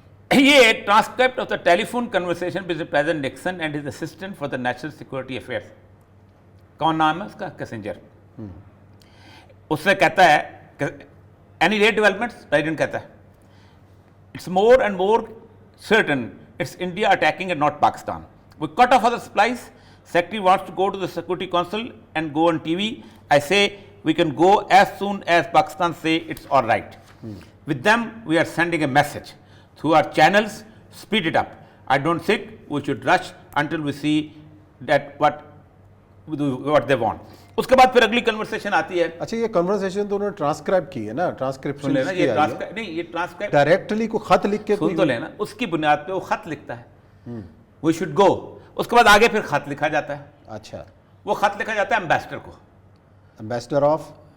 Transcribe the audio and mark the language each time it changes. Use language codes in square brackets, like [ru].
[en] یہ transcript of the telephone conversation between president Nixon and his assistant for the national security affairs. [ur] کون نام ہے اس کا؟ Kissinger. اس سے کہتا ہے کہ [en] any late developments, [ur] پریزیڈنٹ کہتا ہے [en] It's more and more certain it's India attacking and not Pakistan. We cut off other supplies. Secretary wants to go to the Security Council and go on TV. I say we can go as soon as Pakistan say it's all right. With them, we are sending a message through our channels. Speed it up. I don't think we should rush until we see that what they want. [ur] اس کے بعد پھر اگلی conversation آتی ہے. اچھا یہ conversation تو انہوں نے ٹرانسکرائب کی ہے نا, ٹرانسکرپشن نہیں, یہ ٹرانسکرائب ڈائریکٹلی کو خط لکھ کے سن تو لینا, اس کی بنیاد پہ وہ خط لکھتا ہے [en] we should go. [ur] اس کے بعد آگے پھر خط لکھا جاتا ہے. اچھا وہ خط لکھا جاتا ہے امبیسڈر کو, امبیسڈر آف